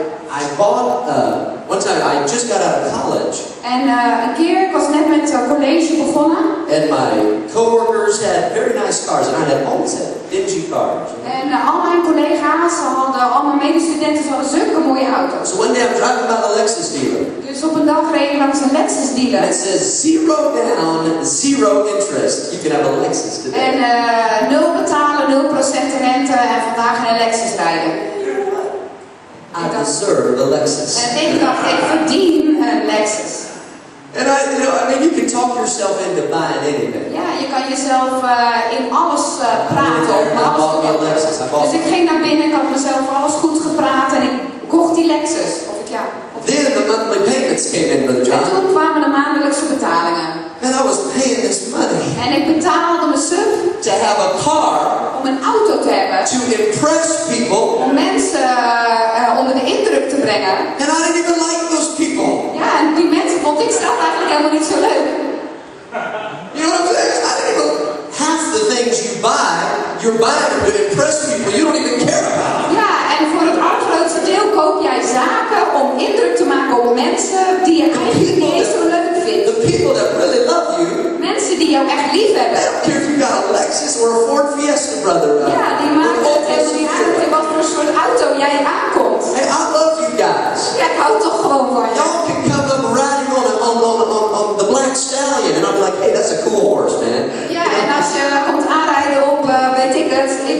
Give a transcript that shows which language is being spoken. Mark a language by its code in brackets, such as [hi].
[en] I bought, one time I just got out of college. [nl] En een keer, ik was net met college begonnen. [en] And my coworkers had very nice cars, and I had always had dingy cars. [nl] En al mijn collega's hadden, al mijn medestudenten hadden zulke mooie auto's. [en] So one day I'm driving by a Lexus dealer. [nl] Dus op een dag reed ik langs een Lexus dealer. [en] And it says 0 down, 0 interest. You can have a Lexus today. [nl] En 0 betalen, 0% rente en vandaag in een Lexus rijden. [en] I deserve a Lexus. [nl] En ik dacht, ik verdien een Lexus. [en] And I mean, you can talk yourself into buying anything. [nl] Ja, je kan jezelf in alles praten. Om alles te kopen. Dus ik ging naar binnen, ik had mezelf alles goed gepraat en ik kocht die Lexus. Of ik, ja. [en] Then the monthly payments came in, Brother [nl] En [en] John. [nl] toen kwamen de maandelijkse betalingen. [en] And I was paying this money [nl] En ik betaalde me sub [en] to have a car [nl] om een auto te hebben. [en] to impress people. [nl] Om mensen onder de indruk te brengen. [en] And I didn't even like those people. [nl] Ja, en die mensen vond ik zelf eigenlijk helemaal niet zo leuk. [en] You know what I'm saying? I didn't even, half the things you buy, you're buying them to impress people you don't even care about. [nl] Ja, en voor het allergrootste deel koop jij zaken om indruk te maken op mensen die je eigenlijk niet eens zo leuk vindt. [en] The people that really love you, [nl] Mensen die jou echt lief [en] they [nl] hebben. [en] don't care if you got a Lexus or a Ford Fiesta, brother. [nl] Ja, die maken het helemaal niet uit in wat voor soort auto jij aankomt. [en] Hey, I love you guys. [nl] Ja, ik hou toch gewoon van je. [en] Y'all can come up riding on the Black Stallion, and I'm like, hey, that's a cool horse, man. [nl] Ja, en als je komt aanrijden op, weet ik het,